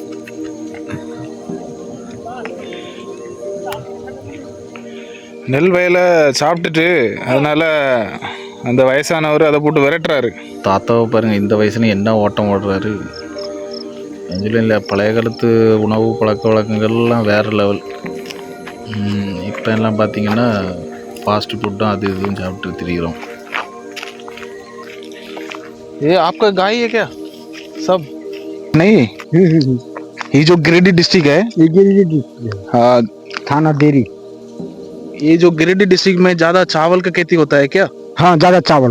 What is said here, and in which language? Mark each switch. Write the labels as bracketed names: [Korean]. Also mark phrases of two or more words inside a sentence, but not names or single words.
[Tamil] நெல் வயலை சாப்பிட்டுட்டு அதனால் அந்த வயசானவர் அதை போட்டு விரட்டுறாரு. தாத்தாவை பாருங்கள், இந்த வயசுல என்ன ஓட்டம் ஓடுறாரு. கொஞ்சம் இல்லை, பழைய காலத்து உணவு பழக்க வழக்கங்கள்லாம் வேறு லெவல். இப்போ எல்லாம் பார்த்திங்கன்னா [English] fast food [Tamil] அது இதுவும் சாப்பிட்டு திரிகிறோம். [Hindi] ये आपका गाय है क्या सब? नहीं, ये जो गिरिडीह डिस्ट्रिक्ट है, ये गिरिडीह डिस्ट्रिक्ट है। हाँ, थाना देरी। ये जो गिरिडीह डिस्ट्रिक्ट में ज़्यादा चावल का खेती होता है क्या? हाँ, ज्यादा चावल।